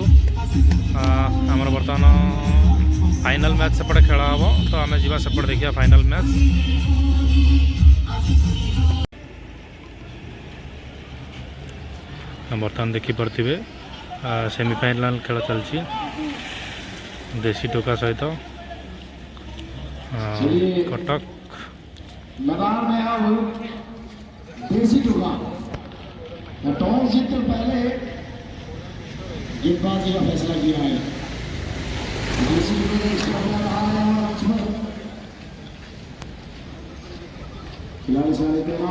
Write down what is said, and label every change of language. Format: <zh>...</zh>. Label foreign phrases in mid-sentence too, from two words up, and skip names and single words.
<or>ଆମର ବର୍ତ୍ତମାନ ଫାଇନାଲ୍ ମ୍ୟାଚ୍ ସେପଟେ ଖେଳ ହେବ, ତ ଆମେ ଯିବା ସେପଟେ ଦେଖିବା ଫାଇନାଲ୍ ମ୍ୟାଚ୍। ବର୍ତ୍ତମାନ ଦେଖିପାରୁଥିବେ ସେମିଫାଇନାଲ୍ ଖେଳ ଚାଲିଛି ଦେଶୀ ଟୋକା ସହିତ कटक</or> <hi>मैदान में अब देसी टुका टॉस जीतने पहले गेंदबाजी का फैसला किया है। देसी टुके ने खिलाड़ी सारे</hi>